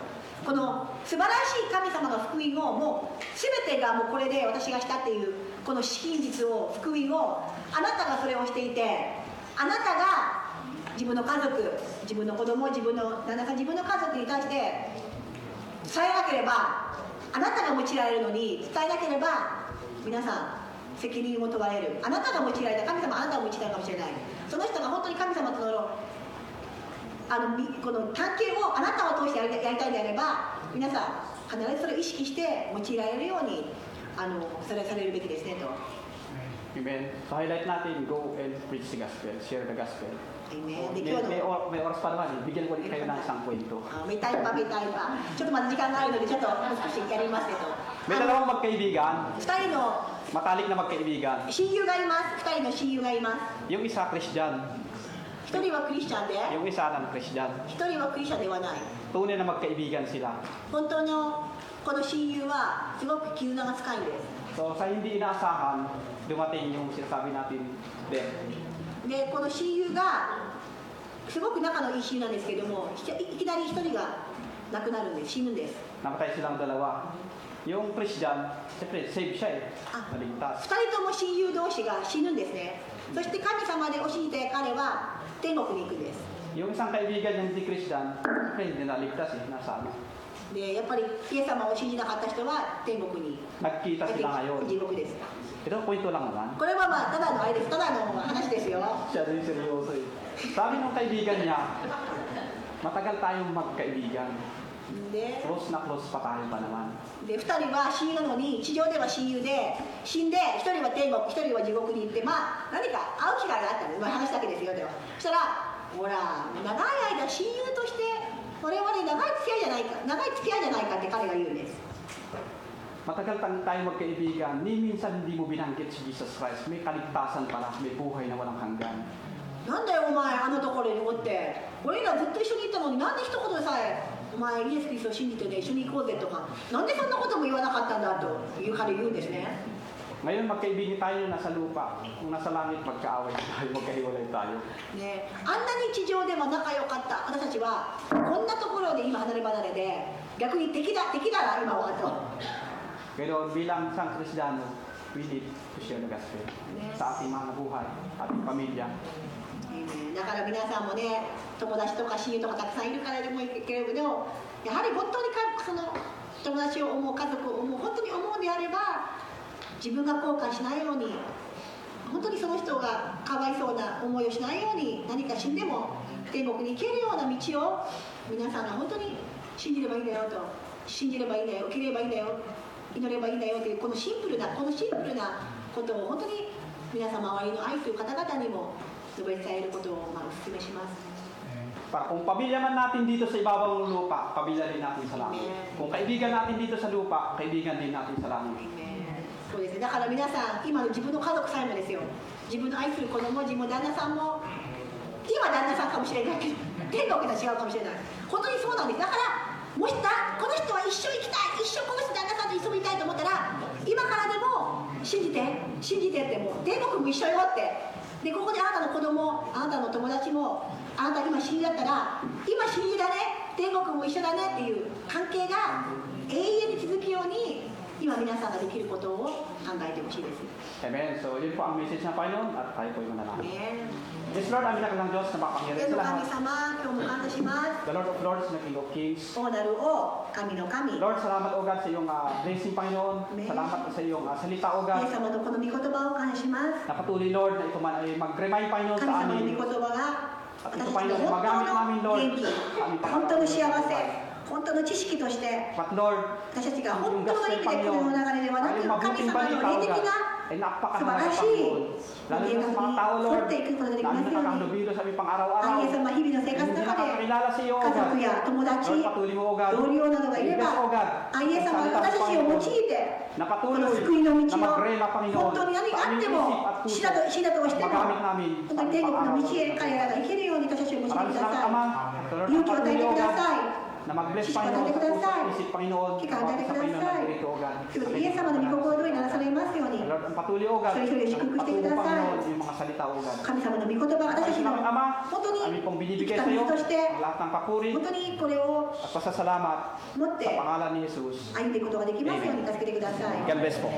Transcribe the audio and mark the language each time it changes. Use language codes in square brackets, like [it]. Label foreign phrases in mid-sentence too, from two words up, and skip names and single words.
[ja] この素晴らしい神様の福音をもう全てがもうこれで私がしたっていうこの真実を、福音をあなたがそれをしていて、あなたが自分の家族、自分の子供、自分の旦那さん、自分の家族に対して伝えなければ、あなたが用いられるのに伝えなければ皆さん責任を問われる。あなたが用いられた、神様あなたを用いたかもしれない。その人が本当に神様とのこの関係をあなたを通してやりたいであれば、皆さん必ずそれを意識して用いられるようにそれされるべきですねと。 [tl] Amen. [en] So highlight [tl] natin, [en] go and preach the gospel, share the gospel. Amen. [tl] May oras pa naman, bigyan ko ulit kayo ng isang kwento. may time pa。 [ja] ちょっとまだ時間があるので、ちょっと少しやりますけど。 [tl] May dalawang magkaibigan, [ja] 2 人の [tl] matalik na magkaibigan. [ja] 親友がいます。2人の親友がいます。 [tl] Yung isa Christian, [ja] 1 人はクリスチャンで、 [tl] yung isa ng Christian. [ja] 1 人はクリスチャンではない。 [tl] Tunay na magkaibigan sila. [ja] 本当のこの親友はすごく絆が深いんです。 [tl] So sa hindi inaasahan, dumating yung sinasabi natin death. [ja] で、この親友がすごく仲のいい親友なんですけども、いきなり1人が亡くなるんです。死ぬんです。 [tl] Namatay silang dalawa. Yung Christian, siyempre save siya eh. Naligtas. [ja] 2 人とも親友同士が死ぬんですね。そして神様で教えて彼は天国に行くんです。 [tl] Yung isang kaibigan yung hindi Christian, hindi naligtas eh, nasa ano. [ja] で、やっぱりイエス様を信じなかった人は天国に [tl] Nagkita sila ngayon. [ja] 地獄です。 [tl] Ito, kwento lang naman. [ja] これはまあただのあれです。ただの話ですよ。 [tl] Siya rin seryoso eh. Sabi ng kaibigan niya, matagal tayong magkaibigan. [ja] で、 [tl] Close na close pa tayo pa naman. [ja] 2 人は親友なのに、地上では親友で、死んで1人は天国、1人は地獄に行って、まあ何か会う機会があったんです。まあ話だけですよ。でもそしたら、ほら、長い間親友として我々長い付き合いじゃないかって彼が言うんです。 [tl] matagal tayo magkaibigan, ni minsan hindi mo binanggit si Jesus Christ. May kaligtasan pala, may buhay na walang hanggan. [ja] なんだよお前あのところにおって俺らずっと一緒にいたのになんで一言でさえお前イエス・キリストを信じてね一緒に行こうぜとかなんでそんなことも言わなかったんだという彼言うんですね [tl] Ngayon magkaibigan tayo na nasa lupa. Kung nasa langit, magkaaway tayo, magkahiwalay tayo. [ja] ね、あんなに地上でも仲良かった私たちはこんなところで今離れ離れで逆に敵だな今はと [tl] Pero bilang isang Kristiyano, [en] we need to share the gospel [tl] sa ating mga buhay, ating pamilya. [ja] だから皆さんもね友達とか親友とかたくさんいるからでもいいけれどやはり本当にその友達を思う家族を思う本当に思うであれば自分が後悔しないように本当にその人がかわいそうな思いをしないように何か死んでも天国に行けるような道を皆さんが本当に信じればいいんだよと信じればいいんだよ受ければいいんだよ祈ればいいんだよというこのシンプルなことを本当に皆さん周りの愛という方々にも述べ伝えることをお勧めします。 [tl] Para kung pamilya man natin dito sa ibabaw ng lupa, pamilya din natin sa langit. Kung kaibigan natin dito sa lupa, kaibigan din natin sa langit. [ja] そうですね。だから皆さん今の自分の家族さえもですよ。自分の愛する子供、自分の旦那さんも今旦那さんかもしれないけど天国とは違うかもしれない。本当にそうなんです。だからもしこの人は一生生きたい、一生この人旦那さんと一緒にいたいと思ったら今からでも信じてってもう天国も一緒よって。でここであなたの子供、あなたの友達もあなた今死んだったら今死んだね、天国も一緒だねっていう関係が永遠に続くように今皆さんができることを考えてほしいです。 [tl] Amen. So yun po ang message ng Panginoon at tayo po yung manalangin. Amen. Yes, Lord, amin na kailang Diyos na makapangyarihan [ja] 天 [tl] sa [ja] の [tl] lahat. [ja] 神様、今日も感謝します。 [en] The Lord of Lords na King of Kings. [ja] 王なる王、神の神。 [tl] Lord, salamat o God sa iyong blessing, Panginoon. Amen. Salamat sa iyong salita o [ja] イ [tl] God. [ja] エス様のこの御言葉を感謝します。 [tl] Na patuloy, Lord, na ito man ay mag-remind, Panginoon, [ja] 神 [tl] sa [ja] 様の御 [tl] amin. [ja] 言葉が [tl] At [ja] 私 [tl] ito, [ja] たちの [tl] Panginoon, [ja] 本 [tl] magamit [ja] 当 [tl] namin, [ja] の [tl] Lord. [ja] 元気、 [tl] Aming [ja] 本当の幸 [tl] pangarap, [ja] せ、本当の知識として [en] But Lord, [ja] 私たちが [tl] yung [ja] 本当の [tl] gospel, [ja] 意味でこの世 [tl] Panginoon, [ja] の流れではな [tl] ay [ja] く [tl] yung [ja] 神 [tl] mabuting [ja] 様の [tl] balita, [ja] 霊 [tl] o [ja] 的 [tl] God, [ja] な [tl] ay [ja] 素晴 [tl] napakahalaga, [ja] らしい [tl] Panginoon. Lalo [ja] 計 [tl] na [ja] 画 [tl] sa mga [ja] に [tl] tao, [ja] 沿 [tl] Lord, [ja] っていくことができ [tl] lalo [ja] ます [tl] na [ja] ように [tl] nakakandubilo sa aming [ja] あ [tl] pang-araw-araw. [ja] イエス様日々の生活 [tl] Hindi [ja] の中で [tl] nakakakilala sa iyo, O [ja] 家 [tl] God. [ja] 族や友達 [tl] Lord, patuloy mo, O God. [ja] 同僚などがいれ [tl] Yes, O [ja] ば [tl] God. [ja] あイエス様が私たちを用いて [tl] Na [ja] こ [tl] patuloy [ja] の救いの道 [tl] na [ja] を [tl] magrela, Panginoon, [ja] 本当に何があっても死だとしても [tl] magamit namin [ja] 本 [tl] sa [ja] 当に天国の [tl] pang-araw. [ja] 道へ彼らが行けるように私たちを用いてく [tl] Maraming [ja] だ [tl] salamat, [ja] さ [tl] Ama. [ja] い [tl] Lord, [ja] 勇気を与え [tl] patuloy, [ja] て [tl] O [ja] くだ [tl] God, [ja] さい [tl] na mag-bless, [ja] 知識を与 [tl] Panginoon, [ja] えてく [tl] sa [ja] ださい [tl] puso't isip, Panginoon, [ja] 機会を与えて [tl] sa [ja] くだ [tl] Panginoon [ja] さ [tl] ng [ja] い [tl] Espiritu, O God. [ja] 今日イエス様の御心通りにならされますように [tl] Lord, ang patuloy, O God, [ja] 一人一人祝福してく [tl] patuloy, [ja] ださい [tl] Panginoon, yung mga salita, O God. [ja] 神様の御言葉私たち [tl] Maraming [ja] の [tl] salamat, Ama. [ja] 本当に [tl] Amin pong [ja] 生き [tl] binibigay [ja] た [tl] sa iyo [ja] 道として [tl] ang lahat ng papuri [ja] 本当にこれを [tl] at pasasalamat [ja] 持って [tl] sa pangalan ni Jesus. [ja] 歩んでいくことができますように助けてください [en] God bless [tl] po.